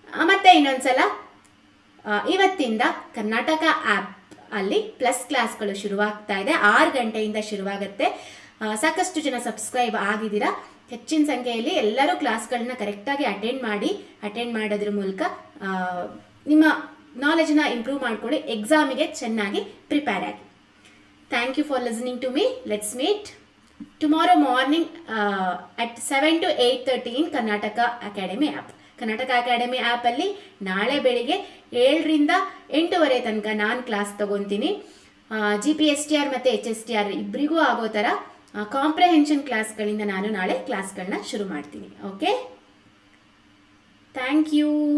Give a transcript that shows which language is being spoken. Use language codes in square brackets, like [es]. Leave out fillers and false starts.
[kn] ಮತ್ತೆ ಇನ್ನೊಂದ್ಸಲ ಇವತ್ತಿಂದ ಕರ್ನಾಟಕ ಆ್ಯಪ್ ಅಲ್ಲಿ ಪ್ಲಸ್ ಕ್ಲಾಸ್ಗಳು ಶುರುವಾಗ್ತಾ ಇದೆ. 6 ಗಂಟೆಯಿಂದ ಶುರುವಾಗುತ್ತೆ. ಸಾಕಷ್ಟು ಜನ ಸಬ್ಸ್ಕ್ರೈಬ್ ಆಗಿದ್ದೀರಾ. ಹೆಚ್ಚಿನ ಸಂಖ್ಯೆಯಲ್ಲಿ ಎಲ್ಲರೂ ಕ್ಲಾಸ್ಗಳನ್ನ ಕರೆಕ್ಟಾಗಿ ಅಟೆಂಡ್ ಮಾಡೋದ್ರ ಮೂಲಕ ನಿಮ್ಮ ನಾಲೆಜ್ನ ಇಂಪ್ರೂವ್ ಮಾಡ್ಕೊಳ್ಳಿ, ಎಕ್ಸಾಮಿಗೆ ಚೆನ್ನಾಗಿ ಪ್ರಿಪೇರ್ ಆಗಿ. [en] Thank you for listening to me. Let's meet tomorrow morning at 7 to 8:30 in Karnataka Academy app. [kn] Karnataka Academy app ಅಲ್ಲಿ ನಾಳೆ ಬೆಳಿಗ್ಗೆ 7 ರಿಂದ 8:30 ತನಕ ನಾನು ಕ್ಲಾಸ್ ತಗೊತೀನಿ. GPSTR ಮತ್ತು HSTR ಇಬ್ಬರಿಗೂ ಆಗೋ ಥರ ಕಾಂಪ್ರಹೆನ್ಷನ್ ಕ್ಲಾಸ್ಗಳಿಂದ ನಾನು ನಾಳೆ ಕ್ಲಾಸ್ಗಳನ್ನ ಶುರು ಮಾಡ್ತೀನಿ. Okay, thank you.